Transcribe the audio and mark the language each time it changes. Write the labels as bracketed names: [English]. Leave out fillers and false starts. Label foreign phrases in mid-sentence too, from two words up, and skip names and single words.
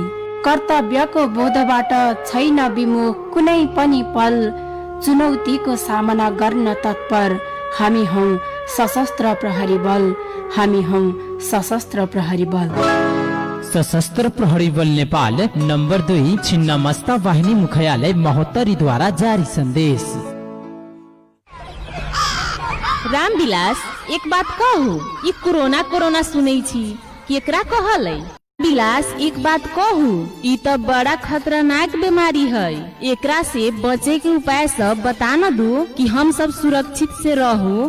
[Nepali] कर्तव्यको बोधबाट छैन विमुख कुनै पनि पल, चुनौतीको सामना गर्न तत्पर हामी हौ सशस्त्र प्रहरी बल, हामी हौ सशस्त्र प्रहरी बल। सशस्त्र प्रहरी बल नेपाल नंबर 2 छिन्नमस्ता वाहिनी मुख्यालय महोत्तरी द्वारा जारी संदेश। [Maithili] रामविलास एक बात कहू, ये कोरोना सुनै छी केकरा कहलै? विलास एक बात कहू, ई तो बड़ा खतरनाक बीमारी है, एकरा से बचे के उपाय सब बता न दो कि हम सब सुरक्षित से रहू।